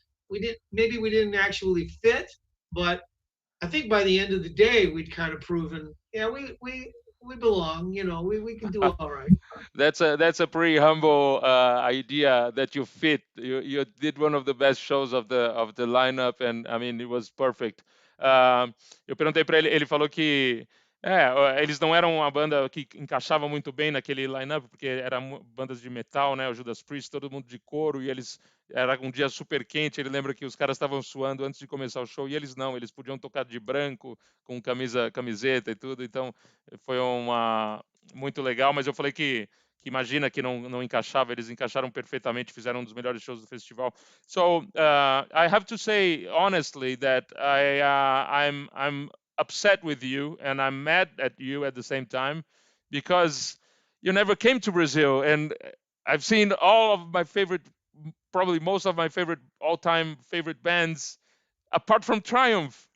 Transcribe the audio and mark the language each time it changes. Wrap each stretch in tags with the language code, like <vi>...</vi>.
<en>We didn't actually fit, but I think by the end of the day we'd kind of proven, yeah, we belong. We can do all right. That's a pretty humble idea that you fit. You did one of the best shows of the lineup, and I mean it was perfect.</en> <pt>Eu perguntei para ele, ele falou que eles não eram uma banda que encaixava muito bem naquele lineup porque eram bandas de metal, né? O Judas Priest, todo mundo de couro, e eles era um dia super quente. Ele lembra que os caras estavam suando antes de começar o show, e eles não, eles podiam tocar de branco com camiseta e tudo. Então foi uma muito legal, mas eu falei que imagina que não encaixava, eles encaixaram perfeitamente, fizeram um dos melhores shows do festival.</pt> <en>So I have to say honestly that I'm upset with you and I'm mad at you at the same time because you never came to Brazil, and I've seen all of my favorite, probably most of my favorite all-time favorite bands apart from Triumph.</en>